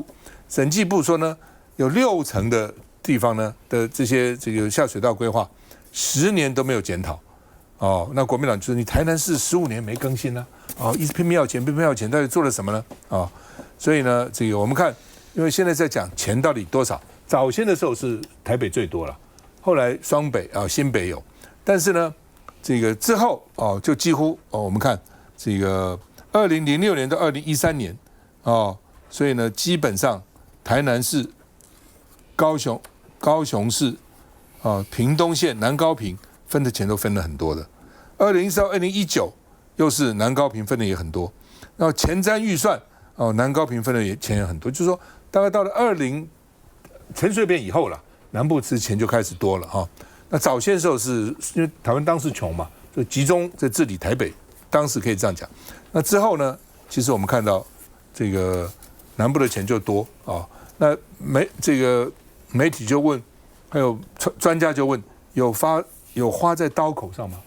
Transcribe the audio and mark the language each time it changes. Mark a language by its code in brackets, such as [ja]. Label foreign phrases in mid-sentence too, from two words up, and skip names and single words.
[zh] 審計部說呢，有60%的地方呢的這個下水道規劃10年都沒有檢討哦，那國民黨就是你台南市15年沒更新呢，哦，一直拼命要錢，到底做了什麼呢？哦， 所以呢，這個我們看，因為現在在講錢到底多少，早先的時候是台北最多了，後來雙北啊、新北有，但是呢，這個之後哦，就幾乎哦，我們看這個2006年到2013年哦，所以呢，基本上台南市、高雄市啊、屏東縣、南高屏分的錢都分了很多的。2014到2019又是南高屏分的也很多，然後前瞻預算哦，南高屏分的錢也很多，就是說大概到了陳水扁以後了，南部之前就開始多了哈。那早些時候是因為台灣當時窮嘛，就集中在治理台北，當時可以這樣講。那之後呢，其實我們看到這個南部的錢就多啊。那媒體就問，還有專家就問，有花在刀口上嗎？